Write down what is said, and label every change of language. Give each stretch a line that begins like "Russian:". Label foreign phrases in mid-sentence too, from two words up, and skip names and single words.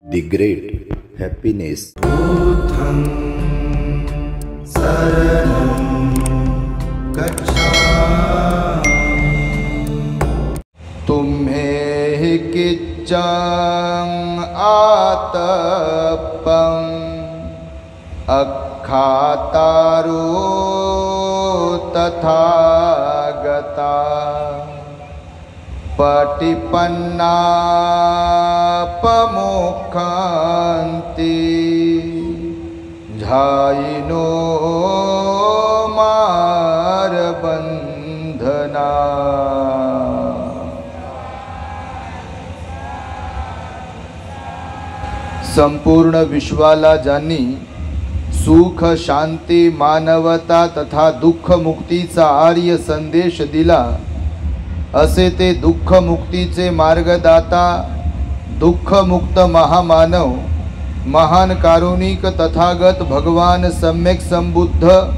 English: The Great Happiness.
Pali: बुद्धं शरणं गच्छामि। तुम्हें हि किच्चं आतपं अखातारो तथागता पटिपन्नापमुखान्ति झायिनो मारबंधना।
Marathi: संपूर्ण विश्वाला ज्यांनी सुख शांती मानवता तथा दुःख मुक्तीचा आर्य संदेश दिला असे ते दुःख मुक्तीचे मार्गदाता दुःख मुक्त महामानव महान कारुणिक तथागत भगवान सम्यक संबुद्ध